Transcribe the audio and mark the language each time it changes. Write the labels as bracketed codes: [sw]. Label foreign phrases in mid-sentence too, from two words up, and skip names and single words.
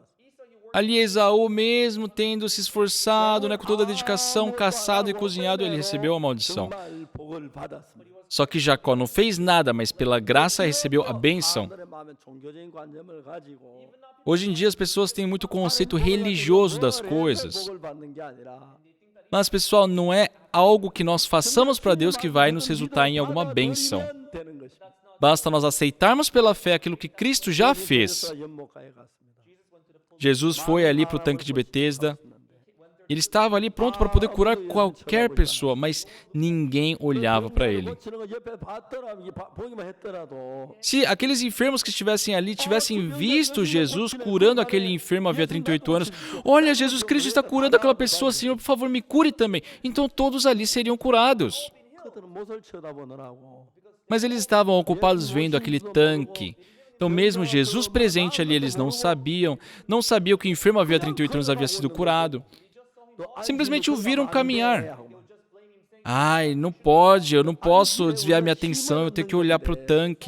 [pt] ali Esaú, mesmo tendo se esforçado, né, com toda a dedicação, caçado e cozinhado, ele recebeu a maldição. [ko] 정말 복을 받았습니다. [pt] Só que Jacó não fez nada, mas pela graça recebeu a bênção. [ko] 사람들의 마음에 종교적인 관념을 가지고 [pt] Hoje em dia as pessoas têm muito conceito religioso das coisas. [ko] 복을 받는 게 아니라 [pt] Mas, pessoal, não é algo que nós façamos para Deus que vai nos resultar em alguma bênção. [ko] 되는 것입니다. [pt] Basta nós aceitarmos pela fé aquilo que Cristo já fez. [ko] 연못가에 갔습니다. [pt] Jesus foi ali para o tanque de Betesda. Ele estava ali pronto para poder curar qualquer pessoa, mas ninguém olhava para ele. [ko] 고치는 거 옆에 봤더라도 이게 보기만 했더라도 [pt] Se aqueles enfermos que estivessem ali tivessem visto Jesus curando aquele enfermo havia 38 anos, olha, Jesus Cristo está curando aquela pessoa, Senhor, por favor, me cure também. Então todos ali seriam curados. [ko] 그들은 못을 쳐다보느라고 [pt] Mas eles estavam ocupados vendo aquele tanque, Então, mesmo Jesus presente ali, eles não sabiam que o enfermo havia 38 anos havia sido curado. Simplesmente o viram caminhar. Ai, não pode, eu não posso desviar minha atenção, eu tenho que olhar para o tanque.